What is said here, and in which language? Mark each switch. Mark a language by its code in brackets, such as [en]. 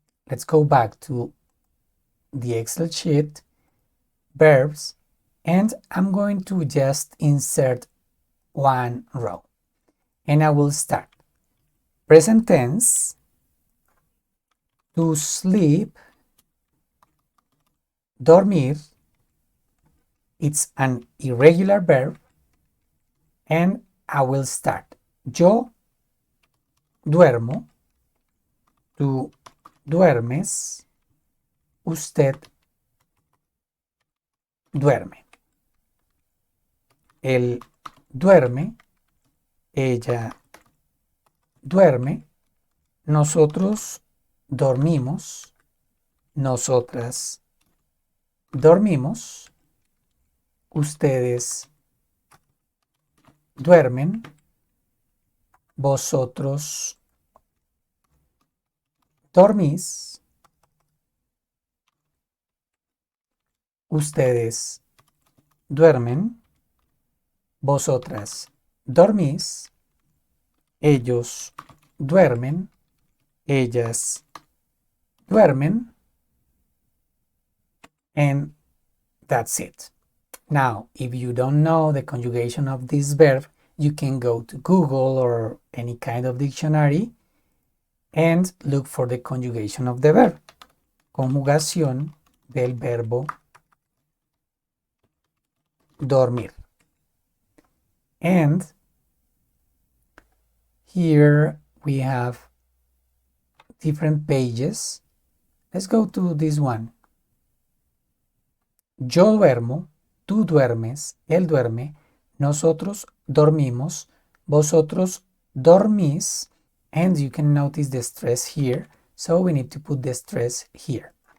[en] Let's go back to the Excel sheet, verbs, and I'm going to just insert one row. And I will start. Present tense, to sleep, dormir, it's an irregular verb, and I will start. [es] Yo duermo, tú duermes, usted duerme. Él duerme, ella duerme, nosotros dormimos, nosotras dormimos, ustedes duermen, vosotros dormís, ustedes duermen, vosotras dormís, ellos duermen, ellas duermen, [en] and that's it. Now, if you don't know the conjugation of this verb, you can go to Google or any kind of dictionary and look for the conjugation of the verb. [es] Conjugación del verbo dormir. [en] And here we have different pages. Let's go to this one. [es] Yo duermo, tú duermes, él duerme, nosotros dormimos, vosotros dormís, [en] and you can notice the stress here, so we need to put the stress here.